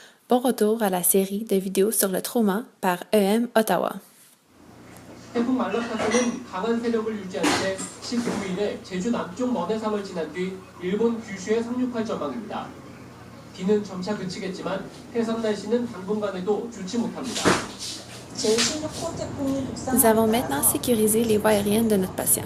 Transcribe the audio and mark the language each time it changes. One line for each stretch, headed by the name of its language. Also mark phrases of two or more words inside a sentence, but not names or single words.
French: Bon retour à la série de vidéos sur le trauma par EM Ottawa.
Korean: 태풍 말라카스는 강한 세력을 유지한 채 19일에 제주 남쪽 먼해삼을 지난 뒤 일본 규슈에 상륙할 전망입니다. 비는 점차 그치겠지만 해상 날씨는 당분간에도 좋지 못합니다.
French: Nous avons maintenant sécurisé les voies aériennes de notre patient.